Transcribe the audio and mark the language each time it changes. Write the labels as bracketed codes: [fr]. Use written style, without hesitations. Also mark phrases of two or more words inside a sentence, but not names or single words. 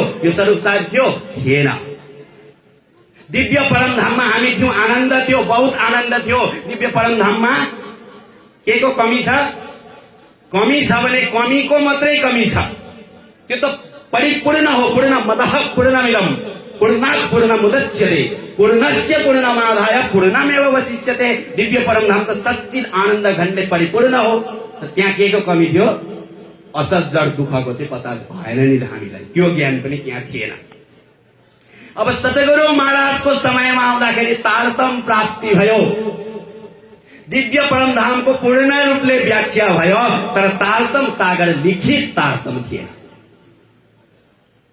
[ne] यो स्वरूप साहेब थियो? थिएन। दिव्य परमधाममा हामी थियौं, आनन्द थियो, बहुत आनन्द थियो। दिव्य परमधाममा के को कमी छ? कमी छ भने कमीको मात्रै कमी छ। त्यो त परिपूर्ण हो। [sa] पूर्ण मदः पूर्णमिदं पूर्णात् पूर्णमुदच्यते पूर्णस्य पूर्णमादाय पूर्णमेव वशिष्यते। [ne] दिव्य परमधाम त सच्चित आनन्द घण्डे परिपूर्ण हो। त्यहाँ के को कमी थियो? असत जड दुःखको चाहिँ पत्ता भएन नि हामीलाई। त्यो ज्ञान पनि त्यहाँ थिएन। अब सतगुरु महाराजको समयमा आउँदाखेरि तारतम प्राप्ति भयो। दिव्य परमधामको पूर्ण रूपले व्याख्या भयो, तर तारतम सागर लिखित तारतम थिएन।